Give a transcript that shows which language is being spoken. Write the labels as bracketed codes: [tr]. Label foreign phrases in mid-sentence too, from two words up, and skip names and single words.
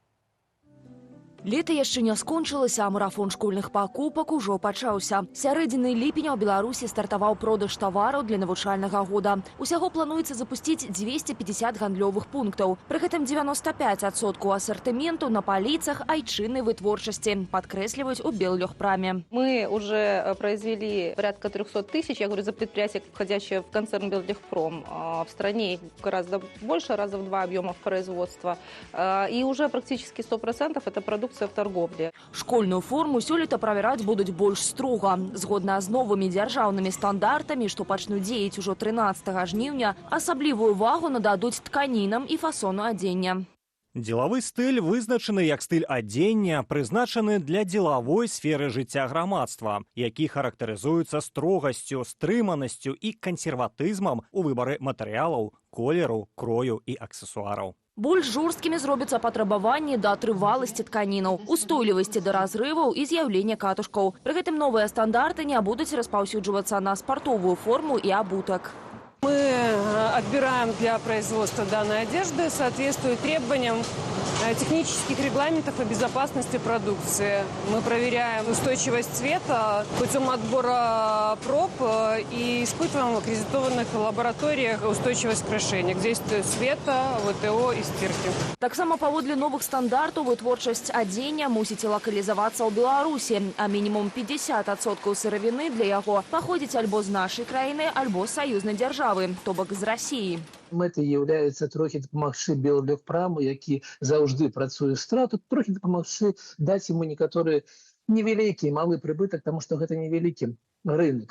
[be] Лето яшчэ не скончылася, а марафон школьных пакупак ужо пачаўся. Сярэдзіны ліпеня ў Беларусі стартаваў продаж тавараў для навучальнага года. Усяго плануецца запусціць 250 гандлёвых пунктаў. Пры гэтым 95% асартыменту на паліцах айчыннай вытворчасці, падкрэсліваюць у Беллегпраме. [ru] Мы уже произвели порядка 300 тысяч, я говорю, за предприятие, входящее в концерн Беллегпром. В стране гораздо больше, раза в 2 объемов производства. И уже практически 100% это продукция в торговле. [be] Школьную форму сёлета правяраць будуць больш строга. Згодна з новымі дзяржаўнымі стандартамі, што пачнуць дзеяць ужо 13 жніўня, асаблівую увагу нададуць тканінам і фасону адзення. Дзелавы стыль вызначаны як стыль адзення, прызначаны для дзелавой сферы жыцця грамадства, які характарызуецца строгасцю, стрыманасцю і кансерватызмам у выбары матэрыялаў, колеру, крою і аксесуараў. Больш жорсткімі зробяцца патрабаванні да трываласці тканінаў, устойлівасці да разрываў і з'яўлення катушкаў. Пры гэтым новыя стандарты не будуць распаўсюджвацца на спартовую форму і абутак. [ru] Мы отбираем для производства данной одежды, соответствует требованиям технических регламентов о безопасности продукции. Мы проверяем устойчивость цвета путем отбора проб и испытываем в аккредитованных лабораториях устойчивость крашения, к действию света, ВТО и стирки. [be] Таксама паводле новых стандартаў вытворчасць адзення мусіць лакалізавацца ў Беларусі, а мінімум 50% сыравіны для яго паходзіць альбо з нашай краіны, альбо з саюзнай дзяржавы, то бок з Расіі. Мэтай з'яўляецца трохі дапамагчы Беллегпраму, які заўжды працуе страту, трохі дапамагчы даць яму некаторы невялікі, малы прыбытак, таму што гэта невялікі рынок.